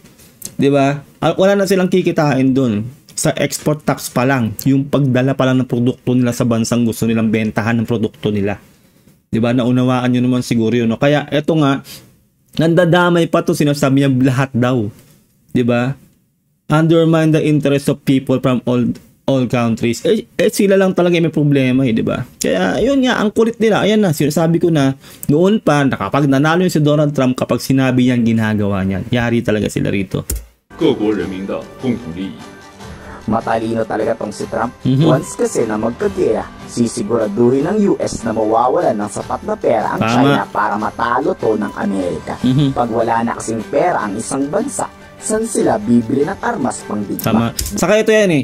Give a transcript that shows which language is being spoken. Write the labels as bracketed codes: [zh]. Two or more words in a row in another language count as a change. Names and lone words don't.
[tl] Diba? Wala na silang kikitain dun. Sa export tax pa lang, yung pagdala pa lang ng produkto nila sa bansang gusto nilang bentahan ng produkto nila. Diba? Naunawaan nyo naman siguro yun. No? Kaya eto nga, nandadamay pa to, sinasabi niya lahat daw. Diba? [en] Undermine the interest of people from all countries. [tl] Sila lang talaga may problema eh, di ba? Kaya yun nga, ang kulit nila. Ayan na, sinasabi ko na noon pa, kapag nanalo yun si Donald Trump, kapag sinabi yan, ginagawa niyan. Yari talaga sila rito. [zh] 各国人民的共同利益。 [tl] Matalino talaga tong si Trump. Once kasi na magkagera, sisiguraduhin ng US na mawawalan ng sapat na pera ang China para matalo to ng Amerika. Pag wala na kasing pera ang isang bansa, saan sila bibili ng armas pang digma? Tama. Saka ito yan eh.